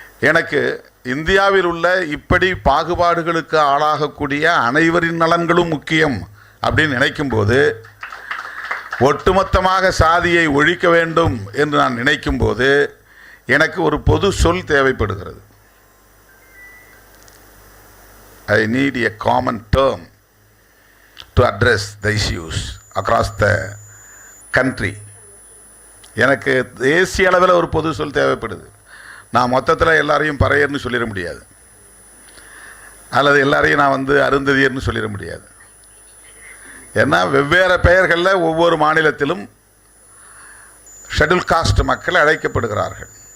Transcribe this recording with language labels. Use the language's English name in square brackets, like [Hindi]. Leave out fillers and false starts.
[Tamil] எனக்கு இந்தியாவில் உள்ள இப்படி பாகுபாடுகளுக்கு ஆளாகக்கூடிய அனைவரின் நலன்களும் முக்கியம் அப்படின்னு நினைக்கும்போது, ஒட்டுமொத்தமாக சாதியை ஒழிக்க வேண்டும் என்று நான் நினைக்கும்போது எனக்கு ஒரு பொது சொல் தேவைப்படுகிறது. [English] I need a common term to address the issues. Across the country. [Tamil] எனக்கு தேசிய அளவில் ஒரு பொது சொல் தேவைப்படுது. நான் மொத்தத்தில் எல்லாரையும் பறையர்னு சொல்லிட முடியாது, அல்லது எல்லாரையும் நான் அருந்ததியர்னு சொல்லிட முடியாது. ஏன்னா வெவ்வேறு பெயர்களில் ஒவ்வொரு மாநிலத்திலும் ஷெட்யூல் காஸ்ட் மக்கள் அழைக்கப்படுகிறார்கள்.